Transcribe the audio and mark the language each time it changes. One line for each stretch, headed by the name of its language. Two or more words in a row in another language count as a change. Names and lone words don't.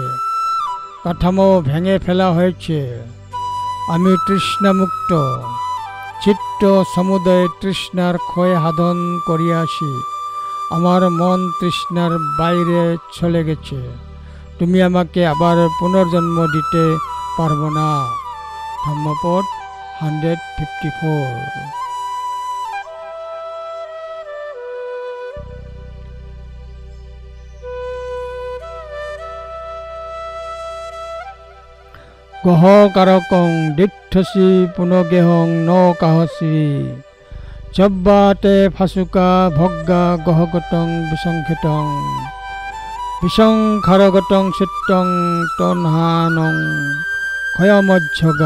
Bangla: কাঠামো ভেঙে ফেলা হয়েছে। আমি তৃষ্ণামুক্ত। চিত্ত সমুদয় তৃষ্ণার ক্ষয় সাধন করিয়াছি। আমার মন তৃষ্ণার বাইরে চলে গেছে। তুমি আমাকে আবার পুনর্জন্ম দিতে পারবো না। ধম্মপদ 154।
Pali: গহ কারকং দিঠসি পুনগেহং ন কাহসি চব্বাতে ফাসুকা ভগ্গা গহগতং বিসংখিতং বিসংখারগতং চিত্তং তন্হানং ক্ষয়মজ্জগা।